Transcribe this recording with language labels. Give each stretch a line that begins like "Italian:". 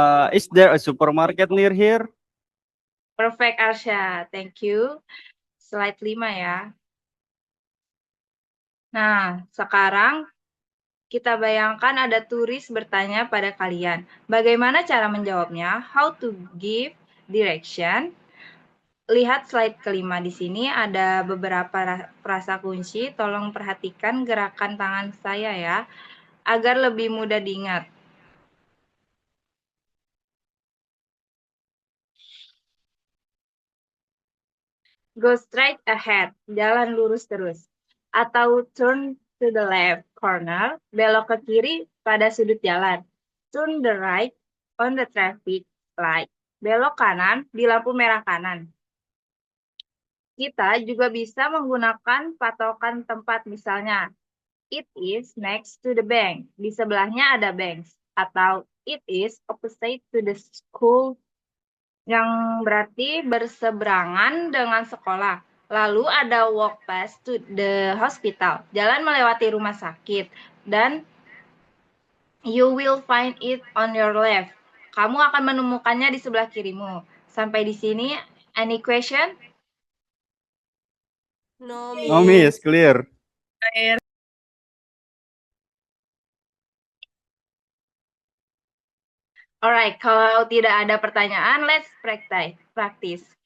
English: Is there a supermarket near here? Perfect Arsya, thank you.
Indonesian: Slide 5 ya. Nah, sekarang kita bayangkan ada turis bertanya pada kalian. Bagaimana cara menjawabnya?
English: How to give direction?
Indonesian: Lihat slide kelima di sini ada beberapa frasa kunci. Tolong perhatikan gerakan tangan saya ya, agar lebih mudah diingat.
English: Go straight ahead,
Indonesian: jalan lurus terus. Atau
English: turn to the left corner,
Indonesian: belok ke kiri pada sudut jalan.
English: Turn the right on the traffic light.
Indonesian: Belok kanan di lampu merah kanan. Kita juga bisa menggunakan patokan tempat, misalnya
English: it is next to the bank.
Indonesian: Di sebelahnya ada bank. Atau
English: it is opposite to the school,
Indonesian: yang berarti berseberangan dengan sekolah. Lalu ada
English: walk past to the hospital,
Indonesian: jalan melewati rumah sakit. Dan
English: You will find it on your left.
Indonesian: Kamu akan menemukannya di sebelah kirimu. Sampai di sini,
English: any question? No, No, Miss, clear.
Indonesian: Alright, kalau tidak ada pertanyaan,
English: let's practice.